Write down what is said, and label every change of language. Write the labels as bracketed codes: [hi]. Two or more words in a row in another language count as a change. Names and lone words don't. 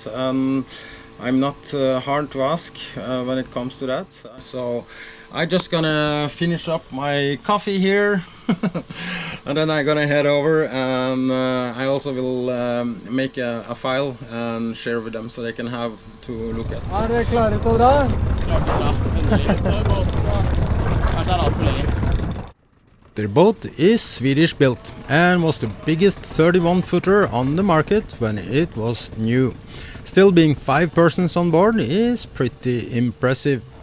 [en] I'm not hard to ask when it comes to that. So I just gonna finish up my coffee here and then I'm gonna head over, and I also will make a file and share with them so they can have to look at. [no] Er dere klare til å dra? [en] Their boat is Swedish built and was the biggest 31-footer on the market when it was new. Still, being 5 persons on board is pretty impressive.